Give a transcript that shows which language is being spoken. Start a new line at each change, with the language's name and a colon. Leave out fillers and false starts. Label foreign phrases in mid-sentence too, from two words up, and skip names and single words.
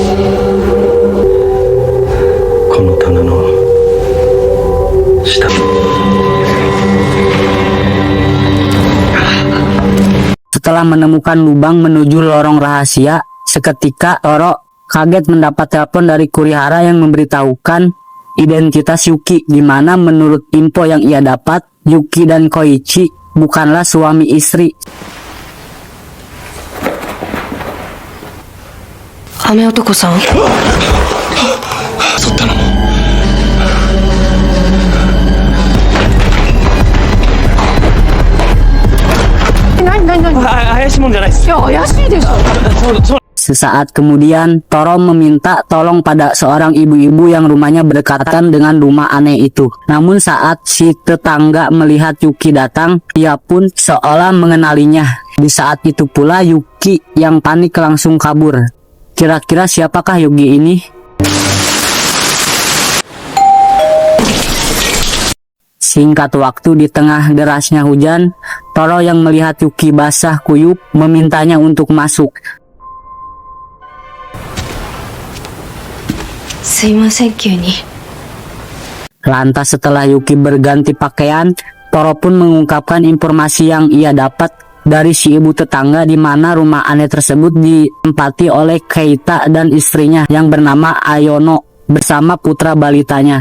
Japanese: この棚の下。
Indonesian: Setelah menemukan lubang menuju lorong rahasia, seketika Toro kaget mendapat telepon dari Kurihara yang memberitahukan identitas Yuki, di mana menurut info yang ia dapat, Yuki dan Koichi bukanlah suami istri.
Japanese: 雨男さん、襲ったのも 怪しいもんじゃないです。いや、怪しいでしょ。そう。
Indonesian: Sesaat kemudian, Toro meminta tolong pada seorang ibu-ibu yang rumahnya berdekatan dengan rumah aneh itu. Namun saat si tetangga melihat Yuki datang, ia pun seolah mengenalinya. Di saat itu pula Yuki yang panik langsung kabur. Kira-kira siapakah Yuki ini? Singkat waktu di tengah derasnya hujan, Toro yang melihat Yuki basah kuyup memintanya untuk masuk.
Japanese: すいません急に。
Indonesian: Lantas setelah Yuki berganti pakaian, Toro pun mengungkapkan informasi yang ia dapat dari si ibu tetangga di mana rumah aneh tersebut ditempati oleh Keita dan istrinya yang bernama Ayono bersama putra balitanya.